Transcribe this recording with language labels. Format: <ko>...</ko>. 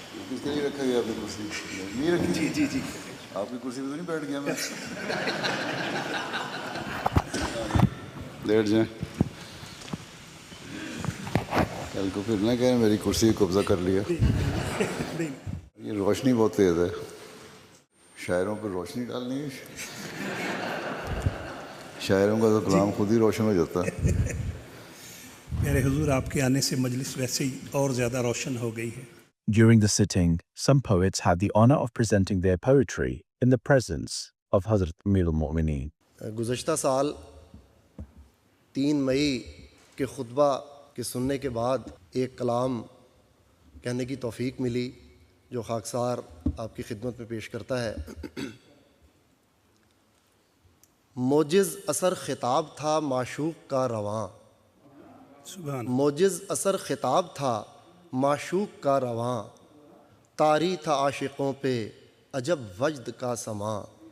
<ur>کس کے لیے رکھا گیا آپ نے کرسی؟ نہیں رکھی؟ جی جی آپ کی کرسی پہ تو نہیں بیٹھ گیا میں؟ بیٹھ جائیں، کل کو پھر نہ کہیں میری کرسی قبضہ کر لیا۔ یہ روشنی بہت تیز ہے، شاعروں پہ روشنی ڈالنی ہے، شاعروں کا تو کلام خود ہی روشن ہو جاتا ہے۔ میرے حضور آپ کے آنے سے مجلس ویسے ہی اور زیادہ روشن ہو گئی ہے۔</ur> <en>During the sitting, some poets had the honor of presenting their poetry in the presence of Hazrat Amir al-Mu'mineen.</en> <ur>گزشتہ سال 3 مئی کے خطبہ کے سننے کے بعد ایک کلام کہنے کی توفیق ملی جو خاکسار آپ کی خدمت میں پیش کرتا ہے۔ موجز اثر خطاب تھا معشوق کا رواں، موجز اثر خطاب تھا معشوق کا رواں، طاری تھا عاشقوں پہ عجب وجد کا سماں۔</ur>